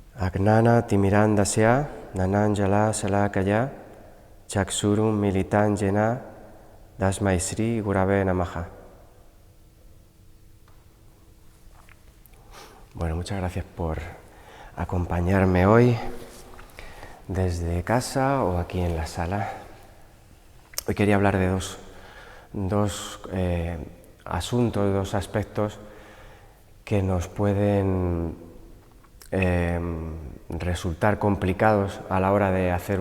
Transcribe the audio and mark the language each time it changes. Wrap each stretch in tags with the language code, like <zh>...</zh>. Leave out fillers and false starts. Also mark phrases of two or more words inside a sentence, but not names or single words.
<sa>Agnana timirandasya nananjala salakaya chaksurum militanjena dasmai Sri Gurave Namaha.</sa> <es>Bueno, muchas gracias por acompañarme hoy desde casa o aquí en la sala. Hoy quería hablar de dos asuntos, dos aspectos que nos pueden resultar complicados a la hora de hacer</es>